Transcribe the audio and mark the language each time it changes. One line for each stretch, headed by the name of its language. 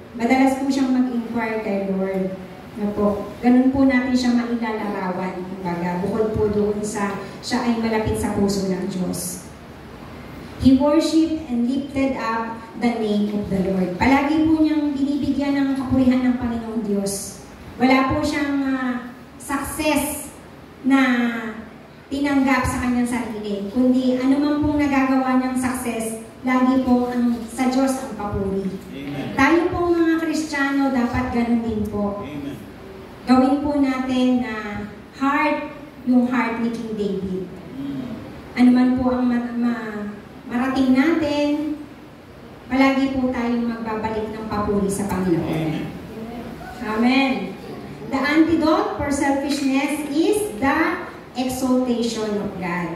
Filipino: Madalas po siyang mag-inquire kay Lord. Ganun po natin siya mailalarawan. Kumbaga, bukod po doon sa siya ay malapit sa puso ng Diyos.
English: He worshipped and lifted up the name of the Lord.
Filipino: Palagi po niyang binibigyan ng kapurihan ng Panginoong Diyos. Wala po siyang success na tinanggap sa kanyang sarili. Kundi anuman pong nagagawa niyang success, lagi po sa Diyos ang papuri. Amen. Tayo pong mga Kristiyano, dapat ganun din po. Amen. Gawin po natin na yung heart ni King David. Anuman po ang marating natin, palagi po tayong magbabalik ng papuri sa Panginoon. Amen. Amen.
English: The antidote for selfishness is the exaltation of God.